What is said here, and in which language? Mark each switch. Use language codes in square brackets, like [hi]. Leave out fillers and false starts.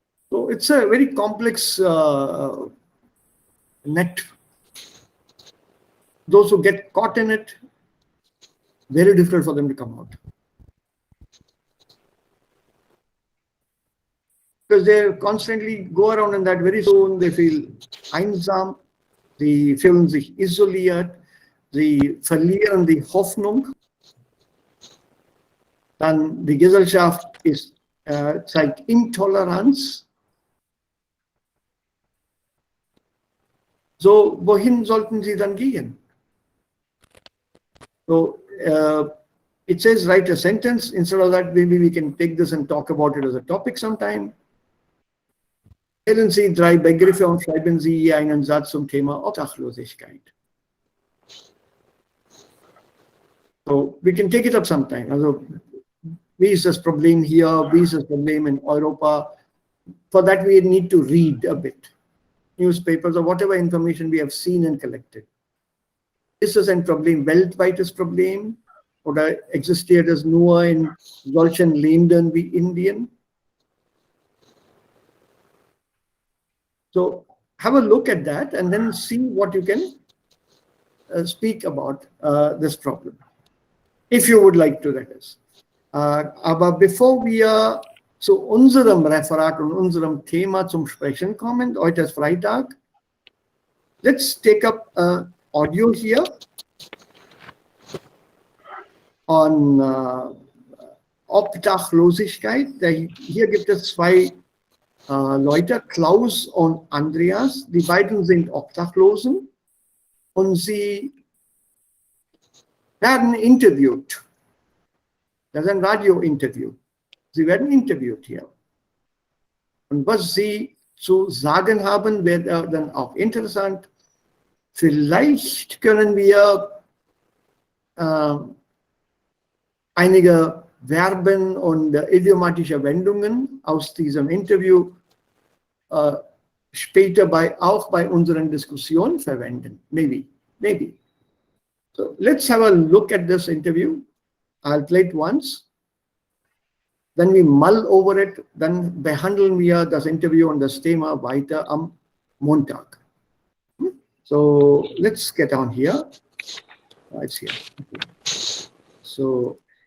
[en] So it's a very complex net. Those who get caught in it, very difficult for them to come out. Because they constantly go around in that, very soon they feel [de] einsam, sie fühlen sich isoliert, sie verlieren die Hoffnung. Dann die Gesellschaft zeigt Intoleranz. So, wohin sollten sie dann gehen? [en] So, it says write a sentence. Instead of that, maybe we can take this and talk about it as a topic sometime. [de] Wählen Sie 3 Begriffe und schreiben Sie einen Satz zum Thema Obdachlosigkeit. [en] So, we can take it up sometime. [de] Also, wie ist das Problem hier? Wie ist das Problem in Europa? [en] For that, we need to read a bit. Newspapers or whatever information we have seen and collected. [de] Ist das ein Problem, weltweites Problem? Oder existiert es nur in solchen Ländern wie Indien? [en] So have a look at that and then see what you can speak about this problem, if you would like to, that is. [de] Aber bevor wir zu unserem Referat und unserem Thema zum Sprechen kommen, heute ist Freitag, [en] let's take up audio here on [de] Obdachlosigkeit. Hier gibt es zwei Leute, Klaus und Andreas. Die beiden sind Obdachlosen und sie werden interviewt. Das ist ein Radio-Interview. Sie werden interviewt hier. Und was sie zu sagen haben, wird dann auch interessant. Vielleicht können wir einige Verben und idiomatische Wendungen aus diesem Interview später auch bei unseren Diskussionen verwenden. [en] Maybe. So let's have a look at this interview. I'll play it once. [de] Wenn wir [en] mull over it, [de] dann behandeln wir das Interview und das Thema weiter am Montag. [en] So let's get on here. It's here. So,